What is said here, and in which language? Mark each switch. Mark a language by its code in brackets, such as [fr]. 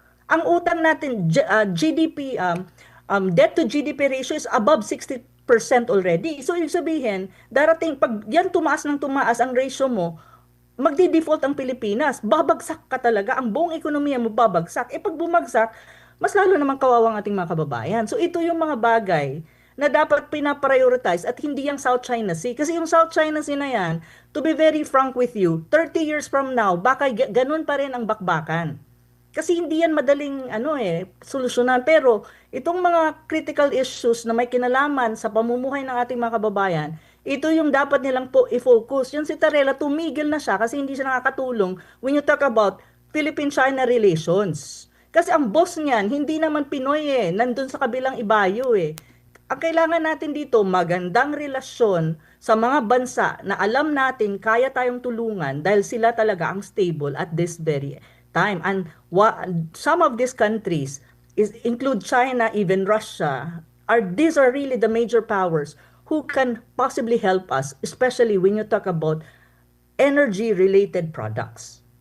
[tl] Ang utang natin, [en] GDP, debt to GDP ratio is above 60% already. [tl] So, ibig sabihin, darating, pag yan tumaas ng tumaas ang ratio mo, magdi-default ang Pilipinas. Babagsak ka talaga. Ang buong ekonomiya mo babagsak. Pag bumagsak, mas lalo naman kawawang ating mga kababayan. So, ito yung mga bagay na dapat pinaprioritize at hindi yung South China Sea. Kasi yung South China Sea na yan, [en] to be very frank with you, 30 years from now, [tl] baka ganun pa rin ang bakbakan. Kasi hindi yan madaling solusyonan. Pero itong mga critical issues na may kinalaman sa pamumuhay ng ating mga kababayan, ito yung dapat nilang po i-focus. Yung si Tarela, tumigil na siya kasi hindi siya nakakatulong [en] when you talk about Philippine-China relations. [tl] Kasi ang boss niyan, hindi naman Pinoy nandun sa kabilang ibayo Ang kailangan natin dito, magandang relasyon sa mga bansa na alam natin kaya tayong tulungan dahil sila talaga ang stable [en] at this very time. And some of these countries include China, even Russia. These are really the major powers who can possibly help us, especially when you talk about energy-related products.